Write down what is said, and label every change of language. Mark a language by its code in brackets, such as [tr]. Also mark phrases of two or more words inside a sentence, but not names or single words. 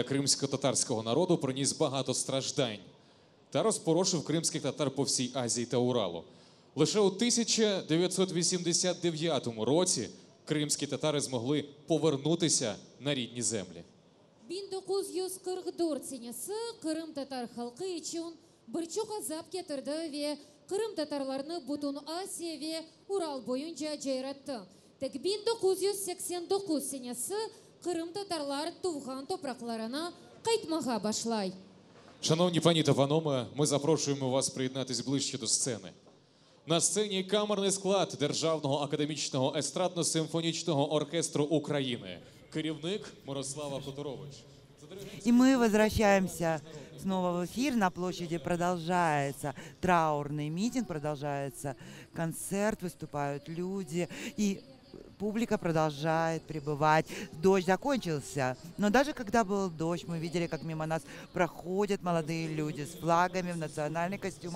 [uk] кримсько-татарського народу приніс багато страждань та розпорошив кримських татар по всій Азії та Уралу. Лише у 1989 році кримські татари змогли повернутися на рідні землі. [crh] 1944 senesi Kırım Tatar halkı için birçok azap getirdi ve Kırım Tatarlarını bütün Asya ve Ural boyunca cayrattı. Tek 1989 senesi Kırım Tatarlar tuğhan topraklarına kayıtmağa başlay. [uk] Шановні пані та панове, ми запрошуємо вас приєднатись ближче до сцени. На сцені камерний склад Державного академічного естрадно-симфонічного оркестру України. Керівник Мирослава Хуторович. [ru] И мы возвращаемся снова в эфир. На площади продолжается траурный митинг, продолжается концерт, выступают люди. И публика продолжает пребывать. Дождь закончился, но даже когда был дождь, мы видели, как мимо нас проходят молодые люди с флагами в национальных костюмах.